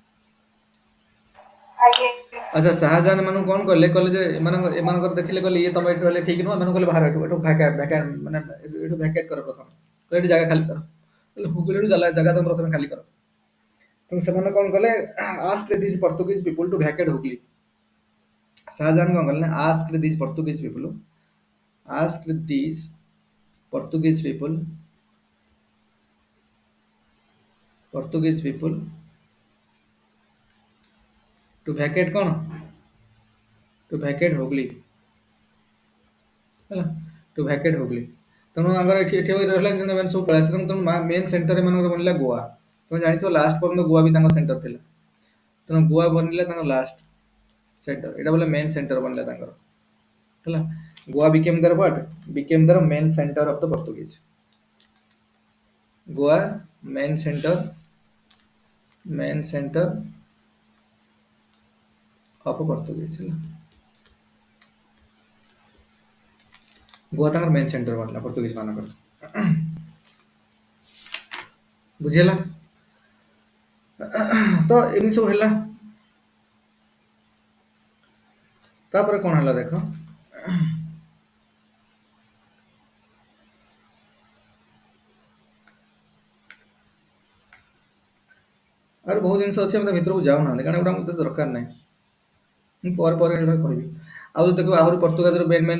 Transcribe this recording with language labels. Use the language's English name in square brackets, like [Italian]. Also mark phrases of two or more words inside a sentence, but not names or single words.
[Odia] ଆଚ୍ଛା ଶାହାଜାହାନ ଏମାନଙ୍କୁ କଣ କଲେ କହିଲେ ଯେ ଏମାନଙ୍କର ଦେଖିଲେ କହିଲେ ଇଏ ତମେ ଏଠି ରହିଲେ ଠିକ ନୁହଁ ଏମାନଙ୍କୁ କହିଲେ ବାହାର ଏଠୁ ମାନେ ଏଠୁ ଭ୍ୟାକେଟ କର ପ୍ରଥମ କହିଲେ ଏଠି ଜାଗା ଖାଲି କର କହିଲେ ହୁଗୁଳିରୁ ଜାଗା ତମେ ପ୍ରଥମେ ଖାଲି କର ତେଣୁ ସେମାନେ କଣ କଲେ [English] ask these Portuguese people to vacate [Odia] ହୁଗଲି ଶାହାଜାହାନ କଣ କଲେ ନା [English] ask these Portuguese people asked these Portuguese people Portuguese people to vacate କଣ to vacate ହୁଗଲି ହେଲା to vacate ହୁଗଲି [Odia] ତେଣୁ ତାଙ୍କର ଏଠି ରହିଲା ଏମାନେ ସବୁ ପଳେଇ ଆସିଲେ ତେଣୁ [English] main center [Odia] ଏମାନଙ୍କର ବନିଲା ଗୋଆ ତମେ ଜାଣିଥିବ ଲାଷ୍ଟ ପର୍ଯ୍ୟନ୍ତ ଗୋଆ ବି ତାଙ୍କ ସେଣ୍ଟର ଥିଲା ତେଣୁ ଗୋଆ ବନିଲା ତାଙ୍କ [English] last center [Odia] ଏଇଟା ବୋଲେ [English] main center [Odia] ବନିଲା ତାଙ୍କର ହେଲା ଗୋଆ [English] became their what became their main center of the Portuguese [Odia] ଗୋଆ [English] main center of Portuguese [Odia] ହେଲା ଗୋଆ ତାଙ୍କର [English] main center [Odia] ବନିଲା ପର୍ତ୍ତୁଗିଜ ମାନଙ୍କର ବୁଝିହେଲା ତ ଏମିତି ସବୁ ହେଲା ତାପରେ କଣ ହେଲା ଦେଖ ଆହୁରି ବହୁତ ଜିନିଷ ଅଛି ଆମେ ତା ଭିତରକୁ ଯାଉନାହାନ୍ତି କାରଣ ଏଗୁଡ଼ା ମତେ ଦରକାର ନାହିଁ ମୁଁ ପରେ ଏଗୁଡ଼ା କହିବି ଆଉ ଦେଖିବ ଆହୁରି ପର୍ତ୍ତୁଗାଲର ମେନ୍